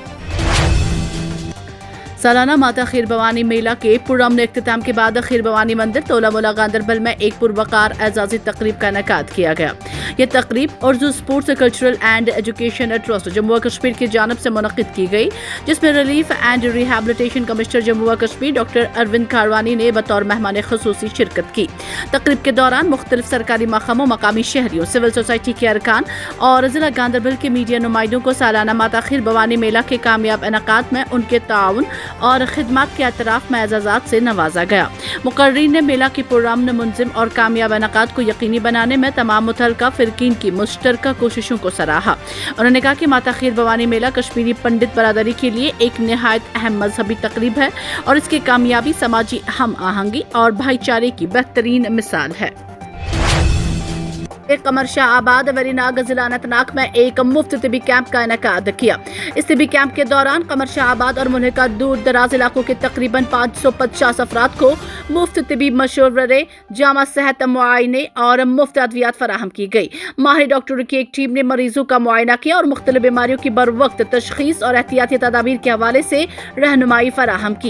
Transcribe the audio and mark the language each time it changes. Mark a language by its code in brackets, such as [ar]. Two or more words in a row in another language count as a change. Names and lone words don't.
[ur] سالانہ ماتا خیر بھوانی میلہ کے پرامن اختتام کے بعد خیر بھوانی مندر تولا مولا گاندربل میں ایک پروقار اعزازی تقریب کا انعقاد کیا گیا۔ یہ تقریب اردو اسپورٹس کلچرل اینڈ ایجوکیشن ٹرسٹ جموں و کشمیر کی جانب سے منعقد کی گئی، جس میں ریلیف اینڈ ریہیبلیٹیشن کمشنر جموں و کشمیر ڈاکٹر اروند کھاروانی نے بطور مہمان خصوصی شرکت کی۔ تقریب کے دوران مختلف سرکاری محکموں، مقامی شہریوں، سول سوسائٹی کے ارکان اور ضلع گاندربل کے میڈیا نمائندوں کو سالانہ ماتا خیر بھوانی میلہ کے کامیاب انعقاد میں ان کے تعاون اور خدمات کے اعتراف میں اعزازات سے نوازا گیا۔ مقررین نے میلہ کی پرامن، منظم اور کامیاب انعقاد کو یقینی بنانے میں تمام متعلقہ فریقین کی مشترکہ کوششوں کو سراہا۔ انہوں نے کہا کہ ماتا خیر بھوانی میلہ کشمیری پنڈت برادری کے لیے ایک نہایت اہم مذہبی تقریب ہے اور اس کی کامیابی سماجی ہم آہنگی اور بھائی چارے کی بہترین مثال ہے۔ قمر شاہ آباد ویری ناگ ضلع اننت ناگ میں ایک مفت طبی کیمپ کا انعقاد کیا۔ اس طبی کیمپ کے دوران قمر شاہ آباد اور ملحقہ دور دراز علاقوں کے تقریباً 550 افراد کو مفت طبی مشورے، جامع صحت معائنے اور مفت ادویات فراہم کی گئی۔ ماہر ڈاکٹروں کی ایک ٹیم نے مریضوں کا معائنہ کیا اور مختلف بیماریوں کی بروقت تشخیص اور احتیاطی تدابیر کے حوالے سے رہنمائی فراہم کی۔